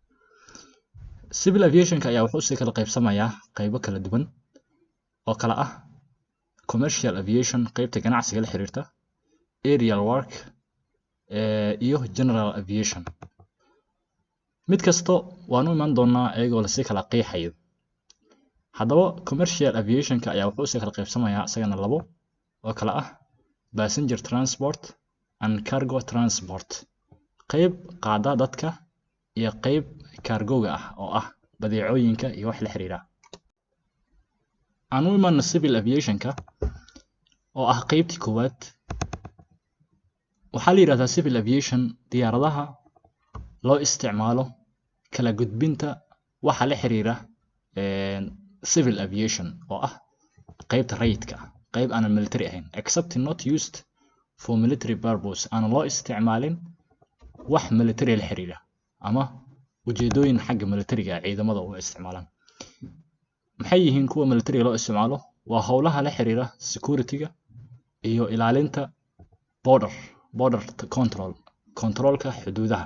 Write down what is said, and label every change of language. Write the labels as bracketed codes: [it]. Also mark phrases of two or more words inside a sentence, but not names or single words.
[en] Civil aviationka [so] ayaa wuxuu si kala qaybsamayaa qaybo kala duwan oo kala ah [en] commercial aviation, [so] qaybta ganacsiga la xiriirta, [en] aerial work [so] iyo [en] general aviation. [so] mid kasto waan u iman doonaa ayagoo la si kala qeexayo. Haddaba [en] commercial aviationka [so] ayaa wuxuu si kala qaybsamayaa isagana labo oo kala ah [en] passenger transport and cargo transport, [so] qayb qaada dadka iyo qayb cargoga ah oo ah badeecooyinka iyo wax la xiriira. aan u iman [en] civil aviationka [so] oo ah qaybtii koowaad. waxaa la yiraahdaa [en] civil aviation [so] diyaaradaha loo isticmaalo kala gudbinta waxa la xiriira [en] civil aviation [so] oo ah qaybta rayidka, qayb aan military ahayn, [en] except not used for military purpose, [so] aan loo isticmaalin wax military la xiriira ama ujeedooyin xagga militariga ciidamada u isticmaalaan. maxay yihiin kuwa military loo isticmaalo? waa howlaha la xiriira security-ga iyo ilaalinta [en] border controlka [so] xuduudaha.